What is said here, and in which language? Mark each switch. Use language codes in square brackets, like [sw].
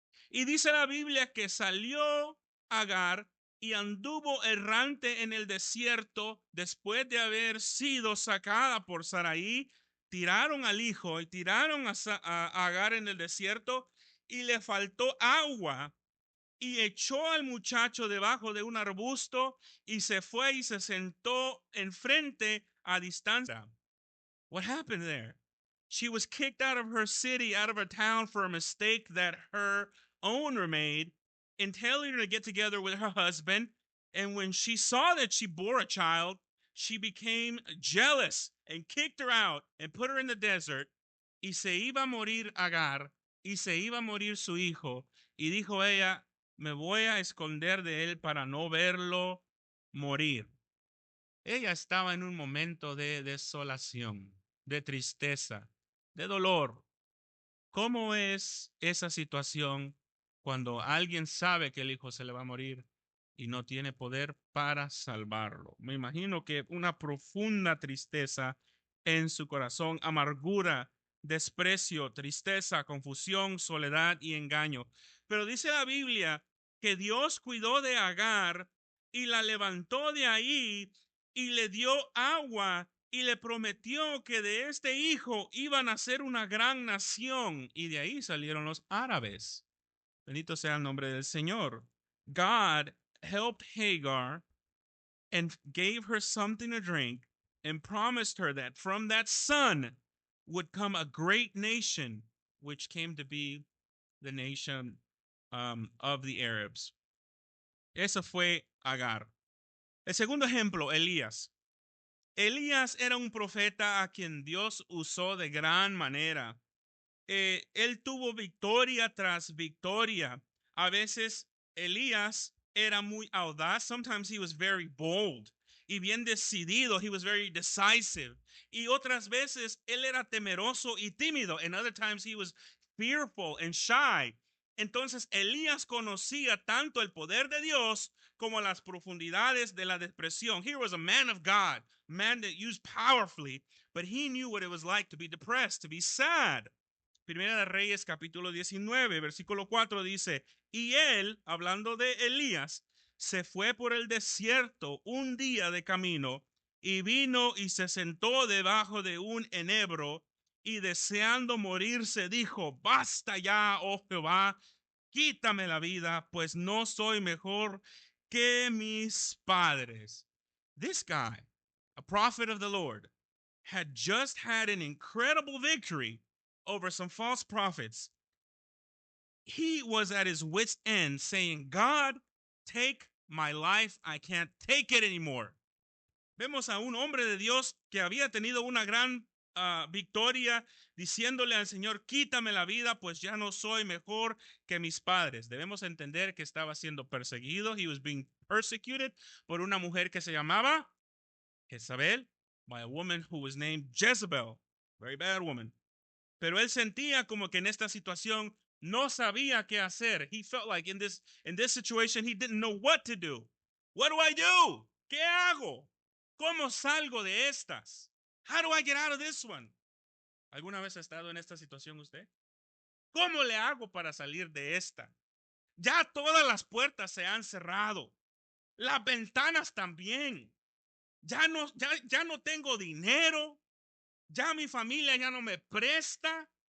[es] Y dice la Biblia que salió Agar y anduvo errante en el desierto después de haber sido sacada por Sarai. Tiraron al hijo y tiraron a Agar en el desierto y le faltó agua y echó al muchacho debajo de un arbusto y se fue y se sentó enfrente a distancia. [en] What happened there? She was kicked out of her city, out of her town for a mistake that her owner made in telling her to get together with her husband. And when she saw that she bore a child, she became jealous and kicked her out and put her in the desert. [es] Y se iba a morir Agar y se iba a morir su hijo. Y dijo ella, me voy a esconder de él para no verlo morir. Ella estaba en un momento de desolación, de tristeza, de dolor. ¿Cómo es esa situación cuando alguien sabe que el hijo se le va a morir y no tiene poder para salvarlo? Me imagino que una profunda tristeza en su corazón, amargura, desprecio, tristeza, confusión, soledad y engaño. Pero dice la Biblia que Dios cuidó de Agar y la levantó de ahí y le dio agua y le prometió que de este hijo iban a ser una gran nación y de ahí salieron los árabes. Bendito sea el nombre del Señor. [en] God helped Hagar and gave her something to drink and promised her that from that son would come a great nation, which came to be the nation of the Arabs. [es] Eso fue Agar. El segundo ejemplo, Elías. Elías era un profeta a quien Dios usó de gran manera. Él tuvo victoria tras victoria. A veces Elías era muy audaz. [en] Sometimes he was very bold. [es] y bien decidido. [en] He was very decisive. [es] Y otras veces él era temeroso y tímido. [en] And other times he was fearful and shy. [es] Entonces Elías conocía tanto el poder de Dios como las profundidades de la depresión. [en] Here was a man of God, man that used powerfully, but he knew what it was like to be depressed, to be sad. [es] Primera de Reyes capítulo 19, versículo 4 dice, y él, hablando de Elías, se fue por el desierto un día de camino y vino y se sentó debajo de un enebro y deseando morirse dijo, basta ya, oh Jehová, quítame la vida, pues no soy mejor que mis padres. [en] This guy, a prophet of the Lord, had just had an incredible victory over some false prophets. He was at his wit's end saying, God, take my life. I can't take it anymore. [es] Vemos a un hombre de Dios que había tenido una gran victoria diciéndole al Señor, quítame la vida, pues ya no soy mejor que mis padres. Debemos entender que estaba siendo perseguido. [en] He was being persecuted [es] por una mujer que se llamaba Jezabel, [en] by a woman who was named Jezebel. Very bad woman. [es] Pero él sentía como que en esta situación no sabía qué hacer. [en] He felt like in this situation he didn't know what to do. What do I do? [es] ¿Qué hago? ¿Cómo salgo de estas? [en] How do I get out of this one? [es] ¿Alguna vez ha estado en esta situación usted? ¿Cómo le hago para salir de esta? Ya todas las puertas se han cerrado. Las ventanas también. Ya no tengo dinero. Ya mi familia ya no me presta.